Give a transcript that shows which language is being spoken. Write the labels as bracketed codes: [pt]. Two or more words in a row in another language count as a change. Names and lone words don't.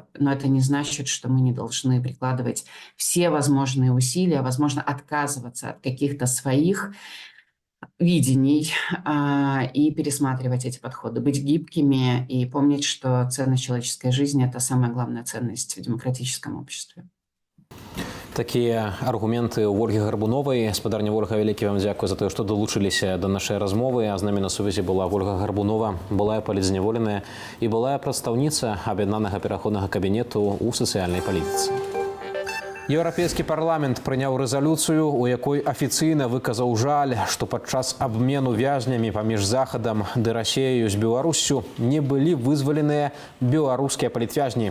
[ru] Но это не значит, что мы не должны прикладывать все возможные усилия, возможно, отказываться от каких-то своих видений и пересматривать эти подходы, быть гибкими и помнить, что ценность человеческой жизни – это самая главная ценность в демократическом обществе. [be] Такія аргументы ў Ольгі Гарбуновай. Спадарня Ольга, вялікі вам дзякуй за тое, што далучыліся да нашай размовы. А з намі на сувязі была Ольга Гарбунова, былая палітзняволеная і былая прадстаўніца аб'яднанага пераходнага кабінету ў сацыяльнай палітыцы. Еўрапейскі парламент прыняў рэзалюцыю, у якой афіцыйна выказаў жаль, што падчас абмену вязнямі паміж Захадам ды Расеяю з Беларуссю не былі вызваленыя беларускія палітвязні.